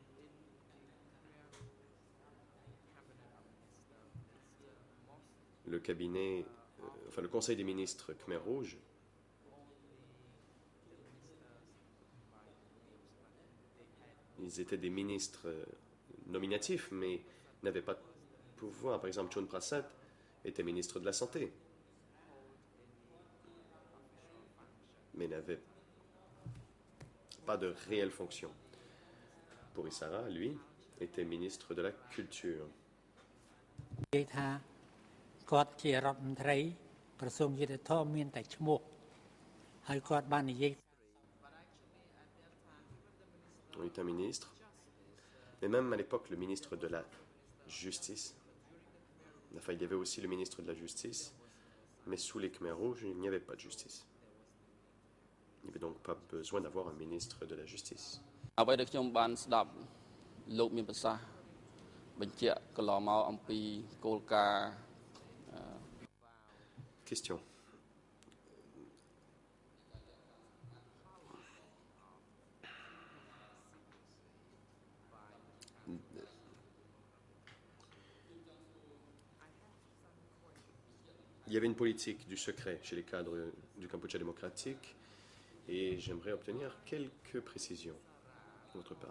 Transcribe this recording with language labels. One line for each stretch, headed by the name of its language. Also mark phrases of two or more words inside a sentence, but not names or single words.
French: Le cabinet, enfin le conseil des ministres Khmer Rouge ils étaient des ministres nominatifs, mais n'avaient pas de pouvoir. Par exemple, Chun Prasad était ministre de la Santé, mais n'avait pas de réelle fonction. Pourissara, lui, était ministre de la Culture.
Khmer: និយាយថាគាត់ជារដ្ឋមន្ត្រីក្រសួងយុតិធម៌មានតែឈ្មោះហើយគាត់បាននិយាយ
French: Il était un ministre, mais même à l'époque, le ministre de la Justice, enfin, il y avait aussi le ministre de la Justice, mais sous les Khmer Rouges, il n'y avait pas de justice. Il n'y avait donc pas besoin d'avoir un ministre de la Justice.
Khmer: អ្វីដែលខ្ញុំបានស្ដាប់លោកមានប្រសាសន៍បញ្ជាក់កន្លងមកអំពីគោលការណ៍
French: Question. Il y avait une politique du secret chez les cadres du Kampuchea démocratique et j'aimerais obtenir quelques précisions de votre part.